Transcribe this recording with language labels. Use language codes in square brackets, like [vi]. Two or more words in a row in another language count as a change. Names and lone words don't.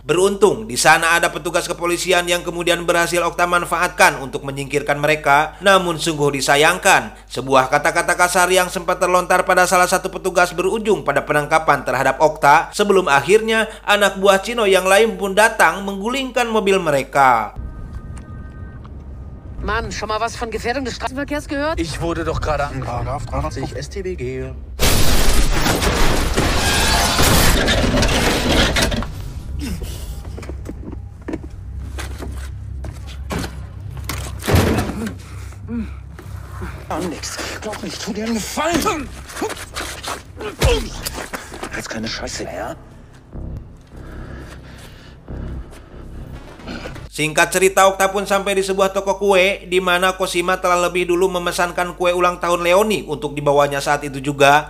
[id] Beruntung di sana ada petugas kepolisian yang kemudian berhasil Okta manfaatkan untuk menyingkirkan mereka. Namun sungguh disayangkan, sebuah kata-kata kasar yang sempat terlontar pada salah satu petugas berujung pada penangkapan terhadap Okta. Sebelum akhirnya anak buah Chino yang lain pun datang menggulingkan mobil mereka. [de] Mann, schon mal was von Gefährdung des Straßenverkehrs gehört? Ich wurde doch gerade angeklagt. 380 StBG. Nix. Glaub mir, ich tu dir einen Gefallen. Jetzt keine Scheiße, ja? [id] Singkat cerita, Okta pun sampai di sebuah toko kue di mana Cosima telah lebih dulu memesankan kue ulang tahun Leoni untuk dibawanya saat itu juga.